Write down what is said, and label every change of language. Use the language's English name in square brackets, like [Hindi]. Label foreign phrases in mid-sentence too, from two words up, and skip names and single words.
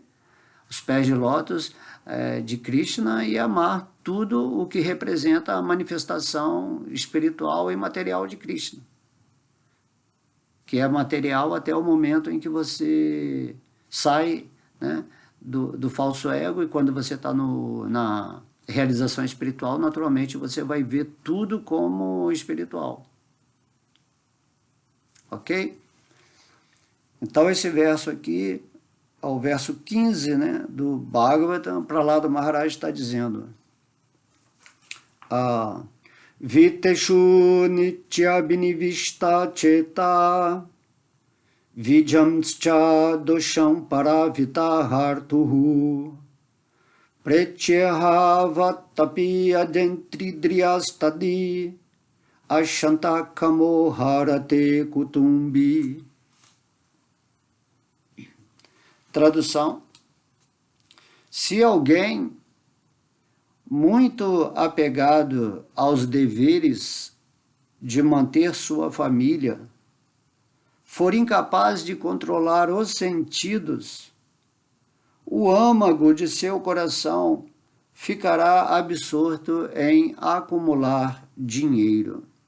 [Portuguese] Os pés de lótus de Krishna, e amar tudo o que representa a manifestação espiritual e material de Krishna, que é material até o momento em que você sai, né, do falso ego, e quando você está na realização espiritual, naturalmente você vai ver tudo como espiritual. Ok? Então esse verso aqui, ao verso 15, né, do Bhagavatam, Prahlada Maharaj está dizendo: [Sanskrit] Viteshu nitya binivishta cheta vijamscha dosham paravitahartuhu pretyahavattapi adentridriyastadi ashantakamo harate kutumbi. [Portuguese] Tradução: se alguém muito apegado aos deveres de manter sua família for incapaz de controlar os sentidos, o âmago de seu coração ficará absorto em acumular dinheiro.